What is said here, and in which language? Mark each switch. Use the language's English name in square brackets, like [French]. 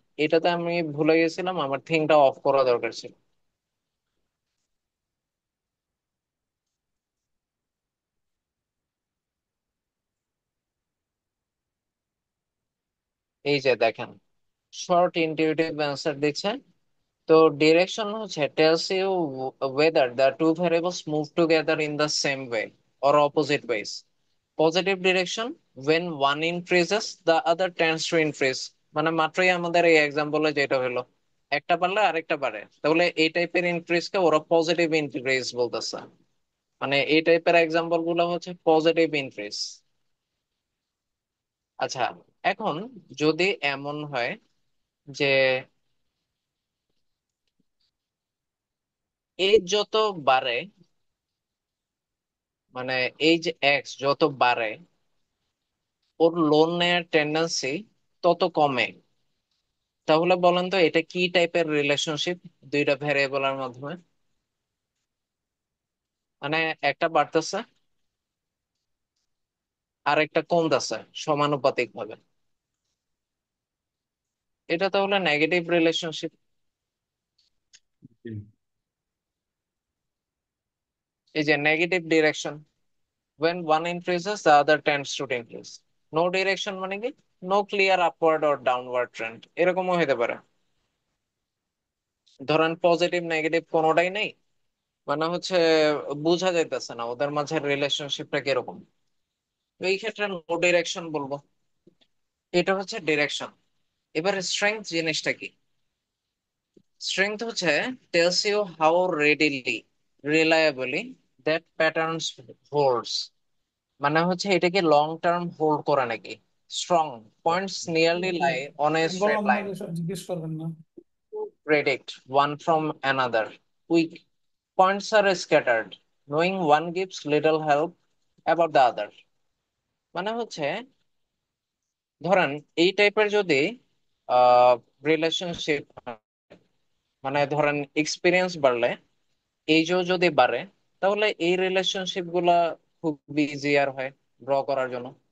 [Bangla] এটাতে আমি ভুলে গেছিলাম, আমার থিঙ্কটা অফ করা দরকার ছিল। এই যে দেখেন, শর্ট ইনটিউটিভ অ্যান্সার দিচ্ছে। [English] তো ডিরেকশন হচ্ছে tells you whether the two variables move together in the same way or opposite ways. Positive direction, when one increases the other tends to increase। [Bangla] মানে মাত্রই আমাদের এই এক্সাম্পলে যেটা হলো, একটা বাড়লে আরেকটা বাড়ে, তাহলে এই টাইপের ইনক্রিজ কে ওরা পজিটিভ ইনক্রিজ বলতেছে। মানে এই টাইপের এক্সাম্পল গুলো হচ্ছে পজিটিভ ইনক্রিজ। আচ্ছা, এখন যদি এমন হয় যে এই যত বাড়ে, মানে এই যে এক্স যত বাড়ে ওর লোন নেয়ার টেন্ডেন্সি তত কমে, তাহলে বলেন তো এটা কি টাইপের রিলেশনশিপ দুইটা ভ্যারিয়েবলের মাধ্যমে? মানে একটা বাড়তেছে আর একটা কমতেছে সমানুপাতিক ভাবে, এটা তাহলে নেগেটিভ রিলেশনশিপ। জি। এই যে negative direction, when one increases the other tends to decrease। [English] no direction [Bangla] মানে কি, [English] no clear upward or downward trend, [Bangla] এরকমও হতে পারে। ধরেন পজিটিভ নেগেটিভ কোনোটাই নেই, মানে হচ্ছে বোঝা যাইতেছে না ওদের মাঝে রিলেশনশিপটা কিরকম। তো এই ক্ষেত্রে নো ডিরেকশন বলবো। এটা হচ্ছে ডিরেকশন। এবার স্ট্রেংথ জিনিসটা কি? [English] Strength হচ্ছে tells you how readily reliably that patterns holds. [Bangla] মানে হচ্ছে এটাকে [English] long term hold [Bangla] করে নাকি। [English] strong points nearly lie on a straight [Bangla] বললাম না [English] line [Bangla] যে সব জিজ্ঞেস করবেন না। [English] predict one from another. Weak points are scattered, knowing one gives little help about the other। [Bangla] মানে হচ্ছে ধরেন এই টাইপের যদি রিলেশনশিপ, মানে ধরেন এক্সপিরিয়েন্স বাড়লে এইজও যদি বাড়ে, তাহলে এই রিলেশনশিপ গুলা খুব ইজিয়ার হয় ড্র করার জন্য।